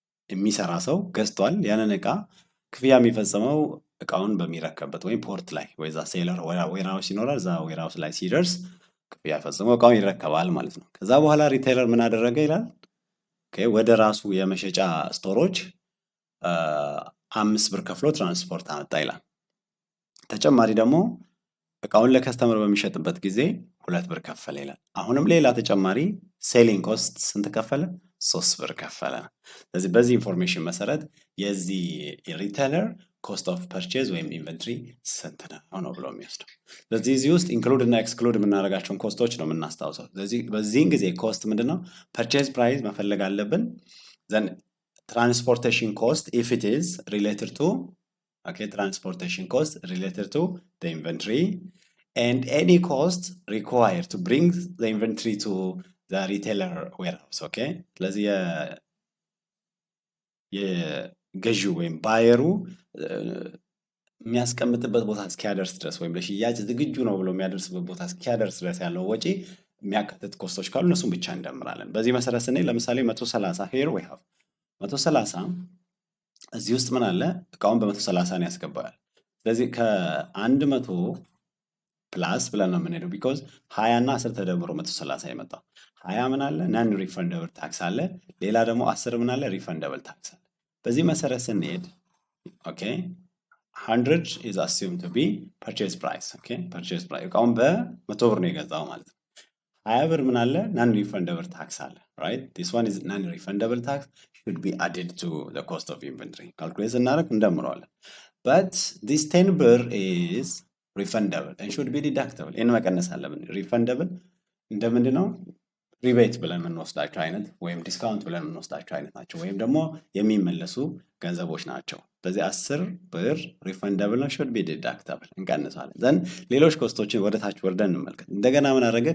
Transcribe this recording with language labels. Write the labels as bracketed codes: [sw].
[am] የሚሰራ ሰው ገዝቷል። ያንን እቃ ክፍያ የሚፈጽመው እቃውን በሚረከበት ወይም ፖርት ላይ ወይዛ ሴለር ዌርሃውስ ይኖራል። እዛ ዌርሃውስ ላይ ሲደርስ ክፍያ ፈጽመው እቃውን ይረከባል ማለት ነው። ከዛ በኋላ ሪቴለር ምን አደረገ ይላል፣ ወደ ራሱ የመሸጫ ስቶሮች 5 ብር ከፍሎ ትራንስፖርት አመጣ ይላል። ተጨማሪ ደግሞ እቃውን ለከስተመር በሚሸጥበት ጊዜ 2 ብር ከፈለ ይላል። አሁንም ሌላ ተጨማሪ ሴሊንግ ኮስት ስንት ከፈለ? 3 ብር ከፈለ። ስለዚህ በዚህ ኢንፎርሜሽን መሰረት የዚህ ሪቴለር ኮስት ኦፍ ፐርቼዝ ወይም ኢንቨንትሪ ስንት ነው ብሎ የሚወስደው። ስለዚህ እዚህ ውስጥ ኢንክሉድ እና ኤክስክሉድ የምናደርጋቸውን ኮስቶች ነው የምናስታውሰው። ስለዚህ በዚህን ጊዜ ኮስት ምንድነው? ፐርቼዝ ፕራይስ መፈለግ አለብን። [en] ዘን ትራንስፖርቴሽን ኮስት ኢፍ ኢት ኢዝ ሪሌትድ ቱ transportation cost related to the inventory and any cost required to bring the inventory to the retailer warehouse. [am] ስለዚህ የገዢው ወይም ባየሩ የሚያስቀምጥበት ቦታ እስኪያደርስ ድረስ ወይም ለሽያጭ ዝግጁ ነው ብሎ የሚያደርስበት ቦታ እስኪያደርስ ድረስ ያለው ወጪ የሚያካትት ኮስቶች ካሉ እነሱን ብቻ እንደምራለን። በዚህ መሰረት ስንል ለምሳሌ 130 [en] here we have 130 [am] እዚህ ውስጥ ምን አለ? እቃውን በ130 ነው ያስገባል። ስለዚህ ከ100 ፕላስ ብለን ነው የምንሄደው ቢኮዝ 20 እና 10 ተደምሮ 130 የመጣው 20 ምን አለ? ናን ሪፈንደብል ታክስ አለ። ሌላ ደግሞ 10 ምን አለ? ሪፈንደብል ታክስ አለ። በዚህ መሰረት ስንሄድ [en] 100 is assumed to be purchase price. [am] purchase price እቃውን በ100 ብር ነው የገዛው ማለት ነው። 20 ብር ምን አለ? ናን ሪፈንደብል ታክስ አለ። [en] right, this one is non refundable tax should be added to the cost of inventory. calculate [am] እናደርግ እንደምረዋለን። [en] but this 10 ብር is refundable and should be deductible. [am] ይህን መቀነስ አለብን። refundable እንደምንድነው? ሪቤት ብለን የምንወስዳቸው አይነት ወይም ዲስካውንት ብለን የምንወስዳቸው አይነት ናቸው፣ ወይም ደግሞ የሚመለሱ ገንዘቦች ናቸው። ስለዚህ 10 ብር ሪፈንደብል ነው፣ [en] should be deductible [am] እንቀንሳለን። ዘን ሌሎች ኮስቶችን ወደ ታች ወርደን እንመልከት። እንደገና ምን አደረገ?